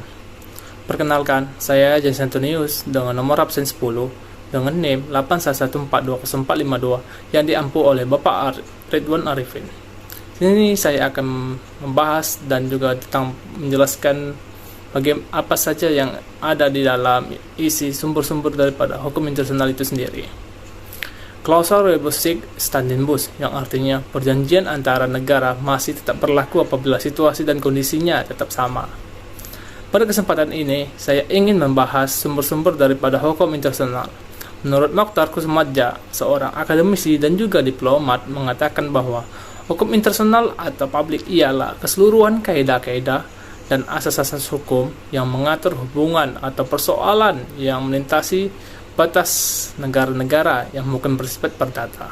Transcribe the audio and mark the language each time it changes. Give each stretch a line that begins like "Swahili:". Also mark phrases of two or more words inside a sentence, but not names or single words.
Indonesian: Perkenalkan, saya James Antonius dengan nomor absen 10 dengan NIM 811420452 yang diampu oleh Bapak Ridwan Arifin. Sini saya akan membahas dan juga tentang menjelaskan bagaimana apa saja yang ada di dalam isi sumber-sumber daripada hukum internasional itu sendiri.
Latin: Klausel rebus sic stantibus,
Indonesian: yang artinya perjanjian antara negara masih tetap berlaku apabila situasi dan kondisinya tetap sama. Pada kesempatan ini, saya ingin membahas sumber-sumber daripada hukum internasional. Menurut Mokhtar Kussumadja, seorang akademisi dan juga diplomat, mengatakan bahwa hukum internasional atau publik ialah keseluruhan kaidah-kaidah dan asas-asas hukum yang mengatur hubungan atau persoalan yang melintasi batas negara-negara yang bukan bersifat perdata.